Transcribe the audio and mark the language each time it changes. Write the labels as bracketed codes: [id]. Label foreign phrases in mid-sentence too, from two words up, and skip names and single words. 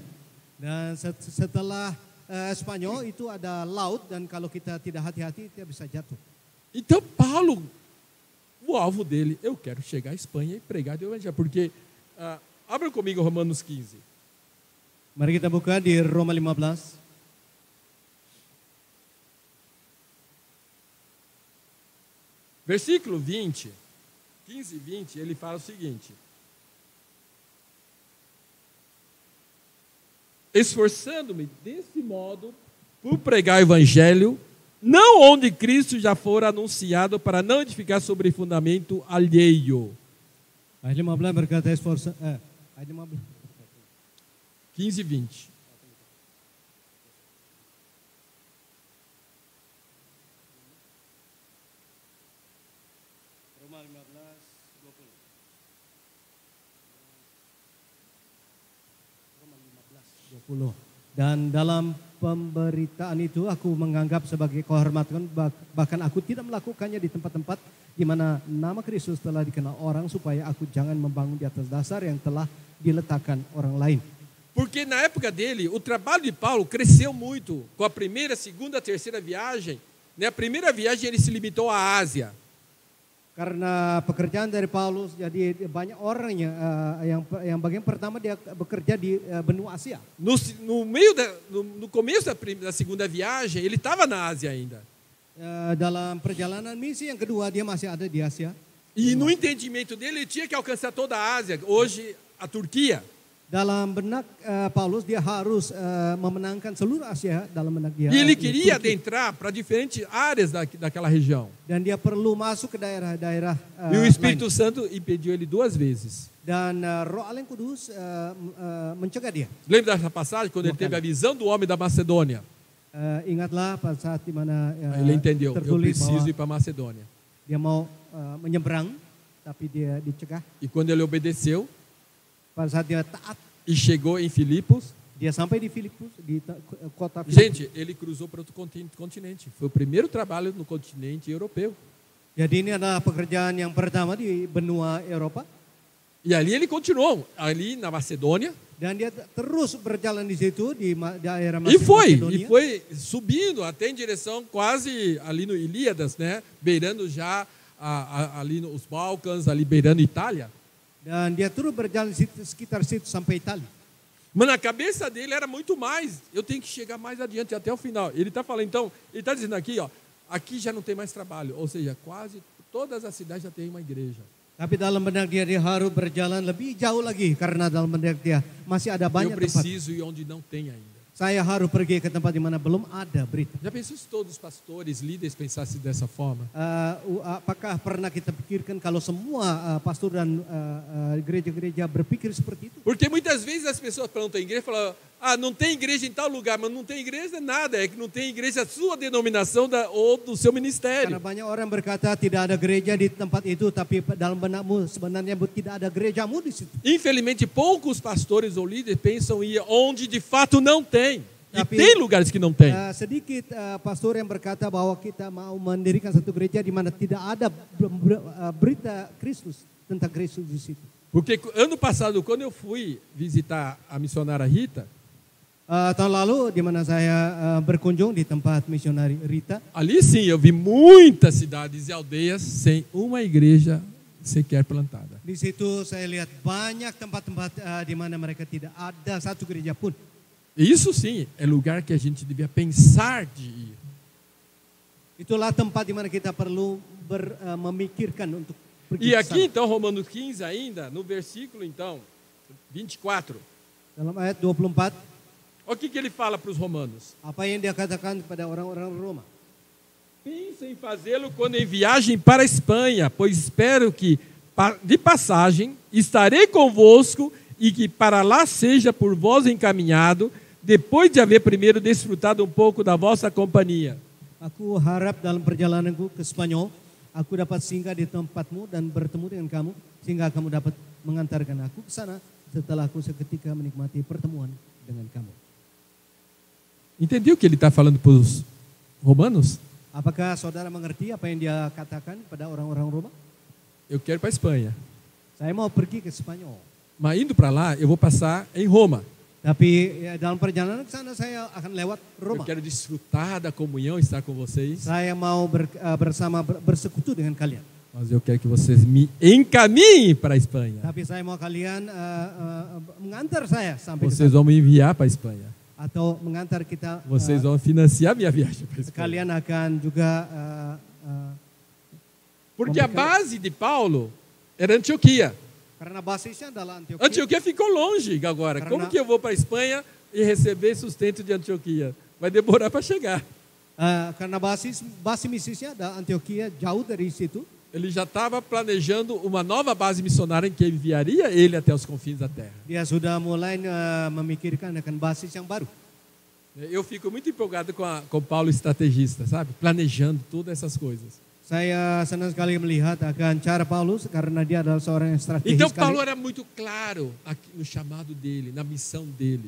[id] Dan setelah Spanyol itu ada laut dan kalau kita tidak hati-hati kita bisa jatuh. [pt] Então Paulo, o alvo dele, eu quero chegar à Espanha e pregar o evangelho, porque abra comigo Romanos 15. [id] Mari kita buka di Roma 15. [pt] Versículo 20, 15 e 20, ele fala o seguinte: esforçando-me desse modo por pregar o evangelho, não onde Cristo já fora anunciado, para não edificar sobre fundamento alheio. [id] Ayat 15 berkata ayat 15. [pt] 15 e 20. [id] Roma 15, 20. Dan dalam pemberitaan itu aku menganggap sebagai kehormatan, bahkan aku tidak melakukannya di tempat-tempat di mana nama Kristus telah dikenal orang, supaya aku jangan membangun di atas dasar yang telah diletakkan orang lain. [pt] Porque na época dele, o trabalho de Paulo cresceu muito. Com a primeira, segunda, terceira viagem, né? A primeira viagem ele se limitou à Ásia. [id] Karena pekerjaan dari Paulus, jadi banyak orang yang bagian pertama dia bekerja di benua Asia. [pt] No começo da segunda viagem, ele estava na Ásia ainda. [id] Dalam perjalanan misi yang kedua dia masih ada di Asia. [pt] E no entendimento dele, ele tinha que alcançar toda a Ásia, hoje a Turquia. [id] Dalam benak Paulus, dia harus memenangkan seluruh Asia dalam benak dia. [pt] E ele queria adentrar para diferentes áreas daquela região. [id] Dan dia perlu masuk ke daerah-daerah [pt] E o Espírito Santo impediu ele 2 vezes. [id] Dan Roh Allah yang Kudus mencegah dia. [pt] Lembra dessa passagem, quando ele teve a visão do homem da Macedônia? [id] Ingatlah pada saat di mana [pt] Ele entendeu, eu [id] tertulis [pt] preciso [id] bahwa [pt] ir para Macedônia. [id] dia mau menyeberang, tapi dia dicegah. [pt] E quando ele obedeceu [id] Pada saat dia taat, [pt] e chegou em Filipos, [id] dia sampai di Filipus, di kota Filipus. [pt] gente, ele cruzou para outro continente. Foi o primeiro trabalho no continente europeu. [id] Jadi ini adalah pekerjaan yang pertama di benua Eropa. [pt] E ali ele continuou, ali na Macedônia. [id] Dan dia terus berjalan di situ, di daerah [pt] E [id] Macedonia. [pt] foi subindo até em direção quase ali no Ilíadas, né? Beirando já ali nos Balcãs, ali beirando Itália. [id] Dan dia terus berjalan di sekitar situ sampai Italia. [pt] Mas na cabeça dele era muito mais. Eu tenho que chegar mais adiante, até o final. Ele está falando, então, ele está dizendo aqui, ó, aqui já não tem mais trabalho. Ou seja, quase todas as cidades já tem uma igreja. [id] Tapi dalam benak dia harus berjalan lebih jauh lagi, karena dalam benak dia masih ada [pt] Eu [id] banyak tempat. [pt] preciso ir onde não tem ainda. [id] Saya harus pergi ke tempat di mana belum ada berita. [pt] Já pensou se todos os pastores, líderes pensassem dessa forma? [id] Apakah pernah kita pikirkan kalau semua pastor dan gereja-gereja berpikir seperti itu? [pt] Porque muitas vezes as pessoas perguntam à igreja e falam, não tem igreja em tal lugar, mas não tem igreja nada, é que não tem igreja da sua denominação ou do seu ministério. [id] Karena banyak orang berkata tidak ada gereja di tempat itu, tapi dalam benakmu sebenarnya tidak ada gerejamu di situ. [pt] Infelizmente, poucos pastores ou líderes pensam em ir onde de fato não tem. E [id] Tapi, [pt] tem lugares que não tem. [id] Sedikit pastor yang berkata bahwa kita mau mendirikan satu gereja di mana tidak ada berita Kristus, tentang Kristus di situ. [pt] Porque ano passado, quando eu fui visitar a missionária Rita, [id] Tahun lalu di mana saya berkunjung di tempat misionari Rita, [pt] ali sim eu vi muitas cidades e aldeias sem uma igreja sequer plantada. [id] di situ saya lihat banyak tempat-tempat di mana mereka tidak ada satu gereja pun. [pt] E isso sim é lugar que a gente devia pensar de ir. [id] Itulah tempat di mana kita perlu memikirkan untuk pergi [pt] E [id] ke [pt] aqui [id] sana. [pt] então, Romanos 15 ainda, no versículo então, 24, [id] Dalam ayat 24, [pt] olha o que ele fala para os romanos. [id] apa yang dia katakan kepada orang-orang Roma? [pt] Penso em fazê-lo quando em viagem para a Espanha, pois espero que, de passagem, estarei convosco e que para lá seja por vós encaminhado, depois de haver primeiro desfrutado um pouco da vossa companhia. [id] Aku harap dalam perjalananku ke Spanyol, aku dapat singgah di tempatmu dan bertemu dengan kamu, sehingga kamu dapat mengantarkan aku ke sana setelah aku seketika menikmati pertemuan dengan kamu. [pt] Entendeu o que ele está falando para os romanos? [id] Apakah saudara mengerti apa yang dia katakan pada orang-orang Roma? [pt] Eu quero ir para a Espanha, [id] Saya mau pergi ke Spanyol, [pt] mas indo para lá eu vou passar em Roma. [id] tapi dalam perjalanan ke sana saya akan lewat [pt] Eu [id] Roma. [pt] quero desfrutar da comunhão, estar com vocês, [id] Saya mau bersekutu dengan kalian. [pt] mas eu quero que vocês me encaminhem para a Espanha. [id] Tapi saya mau kalian mengantar saya sampai ke [pt] Vocês [id] sana. [pt] vão me enviar para a Espanha. [id] Atau mengantar kita, [pt] Vocês vão financiar minha viagem para a Espanha. [id] kalian akan juga [pt] Porque a base de Paulo era Antioquia. [id] karena basisnya adalah Antioquia. [pt] Antioquia ficou longe agora. Como que eu vou para a Espanha e receber sustento de Antioquia. Vai demorar para chegar. [id] Karena base misinya ada Antioquia, jauh dari situ. [pt] Ele já estava planejando uma nova base missionária em que enviaria ele até os confins da terra. [id] Dia sudah mulai memikirkan akan basis yang baru. [pt] Eu fico muito empolgado com Paulo estrategista, sabe? Planejando todas essas coisas. [id] Saya senang sekali melihat akan cara Paulus karena dia adalah seorang yang strategis [pt] Então [id] sekali. [pt] Paulo era muito claro aqui no chamado dele, na missão dele.